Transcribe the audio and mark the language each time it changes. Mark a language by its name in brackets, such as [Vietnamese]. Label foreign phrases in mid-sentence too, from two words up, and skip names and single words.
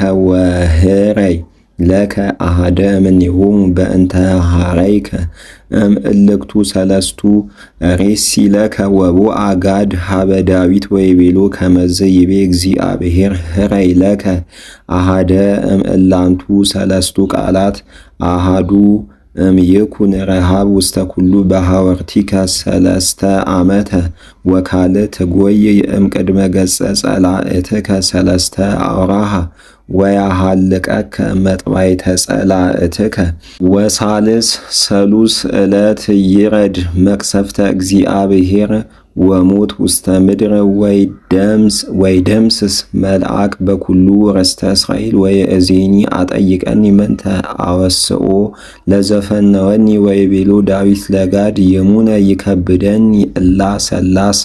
[Geez] ወህረይ ለከ አሃደ እምኔሆሙ በእንተ ኀረይከ እምእልክቱ ሰለስቱ ሬሲ ለከ ወቦአ ጋድ ሀበ ዳዊት ወይቤሎ ከመዝ ይቤ እግዚአብሔር ህረይ ለከ አሃደ እምእላንቱ ሰለስቱ ቃላት አሃዱ ይኩን ረሃብ ውስተ ኩሉ በሐወርቲከ 3 ዓመተ ወካልእ ትጎይ እምቅድመ ገጸ ጸላእትከ 3 አውራሃ ወያሃልቀከ መጥባይተ ጸላእትከ ወሳልስ ሰሉስ ዕለት ይረድ መቅሰፍተ እግዚአብሔር ወሞት ውስተ ምድር ወይደምስስ መልአክ በኩሉ ርስተ እስራኤል ወየእዜኒ አጠይቀኒ ምንተ አወስኦ ለዘፈነወኒ ወይቤሎ ዳዊት ለጋድ የሙነ ይከብደኒ እላ ሰላስ